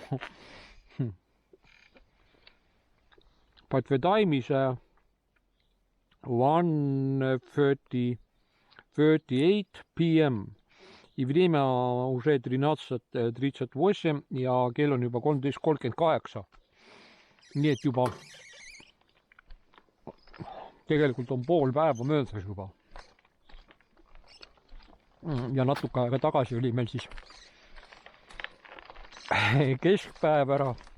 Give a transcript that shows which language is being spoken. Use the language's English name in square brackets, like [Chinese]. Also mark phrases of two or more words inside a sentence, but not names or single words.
[English] But the time is 1:38 p.m. [Russian] И время уже [Estonian] 13:38 ja kell on juba 13:38. Nii et juba tegelikult on pool päeva möödas juba. Ja natuke aega tagasi oli meil siis keskpäev ära.